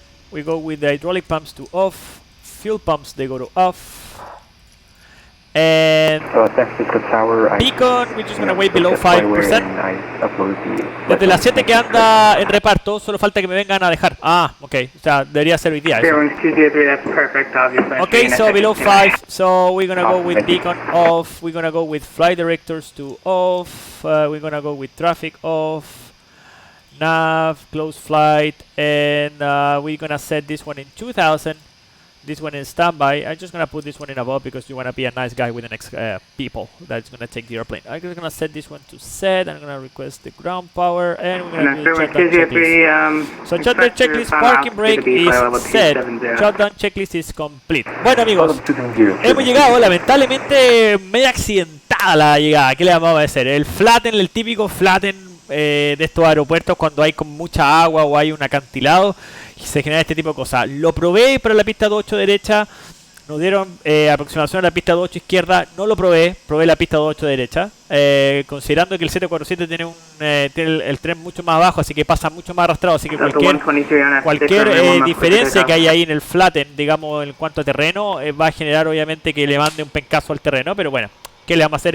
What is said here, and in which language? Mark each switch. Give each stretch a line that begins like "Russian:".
English: We go with the hydraulic pumps to off, fuel pumps they go to off. And beacon, we're just gonna wait below 5%.
Spanish: Desde las 7 que anda en reparto, solo falta que me vengan a dejar. Ah, ok, o sea, debería ser hoy día eso.
English: Okay, so below 5, so we're gonna go with beacon off, we're gonna go with flight directors to off, we're gonna go with traffic off, nav, close flight, and we're gonna set this one in 2000. This one is standby. I'm just gonna put this one in above because you wanna be a nice guy with the next people that's gonna take the airplane. I'm just gonna set this one to set. I'm gonna request the ground power, and we're gonna do shutdown checklist. So shutdown checklist, parking brake is set. Shutdown checklist is complete.
Spanish: Bueno amigos, hemos llegado. Lamentablemente media accidentada la llegada. ¿Qué le vamos a hacer? El flatten, el típico flatten de estos aeropuertos cuando hay con mucha agua o hay un acantilado y se genera este tipo de cosas. Lo probé para la pista 28 derecha, nos dieron aproximación a la pista 28 izquierda, no lo probé la pista 28 derecha, considerando que el 747 tiene tiene el tren mucho más bajo, así que pasa mucho más arrastrado, así que cualquier diferencia que hay ahí en el flatten, digamos, en cuanto a terreno, va a generar obviamente que le mande un pencazo al terreno, pero bueno, ¿qué le vamos a hacer?